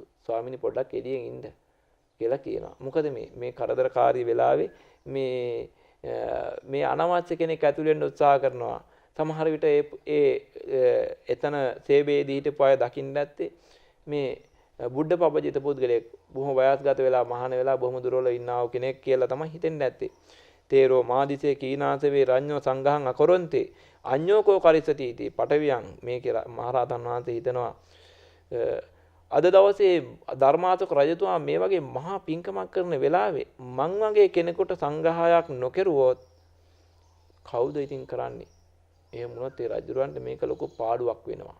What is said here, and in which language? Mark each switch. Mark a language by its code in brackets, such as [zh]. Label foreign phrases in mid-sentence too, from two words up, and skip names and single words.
[si] ස්වාමීනි පොඩ්ඩක් එළියෙන් ඉන්න කියලා කියනවා. මොකද මේ කරදරකාරී වෙලාවේ මේ අනවශ්‍ය කෙනෙක් ඇතුළු වෙන්න උත්සාහ කරනවා. සමහර විට එතන සේවයේදී හිටපු අය දකින්න නැත්තේ මේ බුද්ධ පබජිත පුද්ගලයෙක් බොහොම වයස්ගත වෙලා මහාන වෙලා බොහොම දුර්වල ඉන්නා වූ කෙනෙක් කියලා තමයි හිතෙන්නේ නැත්තේ. [pi] තේරෝ මාදිසේ කීනාසවේ රඤ්ඤෝ සංඝහං අකරොන්තේ අඤ්ඤෝකෝ කරිසති इति පටවියන් [si] මේ කියලා මහරහතන් වහන්සේ හිතනවා. අද දවසේ ධර්මාශෝක රජතුමා මේ වගේ මහා පිංකමක් කරන වෙලාවේ මං වගේ කෙනෙකුට සංග්‍රහයක් නොකරුවොත් කවුද ඉතින් කරන්නේ? එහෙම වුණොත් ඒ රජුරවන්ට මේක ලොකු පාඩුවක් වෙනවා.